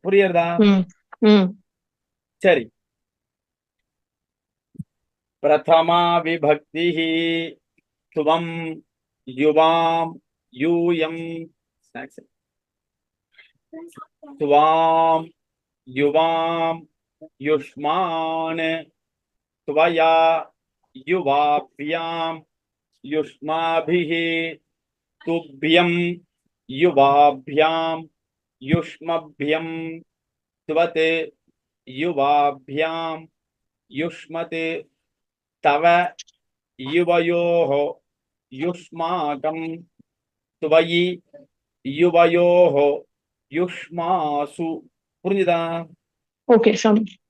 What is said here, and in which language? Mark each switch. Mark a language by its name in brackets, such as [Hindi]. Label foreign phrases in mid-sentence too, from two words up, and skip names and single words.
[Tamil] புரியுறதா? சரி. [Sanskrit] प्रथमा विभक्ति त्वम् युवाम् यूयम् त्वाम् युवाम् युष्मान् त्वया युवाभ्यां युष्माभिः तुभ्यं युवाभ्यां युष्मभ्यं त्वत् युवाभ्यां युष्मत् तव युवयोः युष्माकं त्वयि युवयोः युष्मासु. [Tamil] புரிஞ்சுதா? ஓகே சாமி.